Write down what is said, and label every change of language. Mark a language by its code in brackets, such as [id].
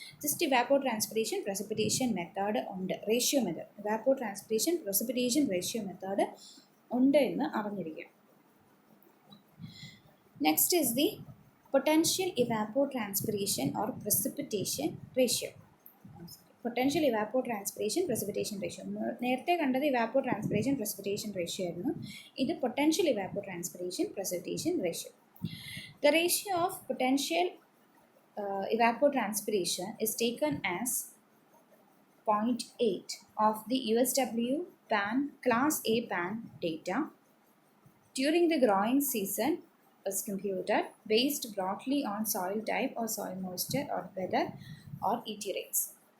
[ml] Just ഇവാപ്പോ transpiration precipitation method ഉണ്ട്, ratio method, ഇവാപ്പോ transpiration precipitation ratio method ഉണ്ട് എന്ന് അറിഞ്ഞിരിക്കുക. [en] Next is the potential evapotranspiration or precipitation ratio. Potential evapotranspiration precipitation ratio. [ml] നേരത്തെ കണ്ടത് evapotranspiration precipitation ratio ആയിരുന്നു. [en] ഇത് potential evapotranspiration precipitation ratio. The ratio of potential evapotranspiration is taken as 0.8 of the USW PAN Class A PAN data during the growing season is computed based broadly on soil type or soil moisture or weather or ET rates.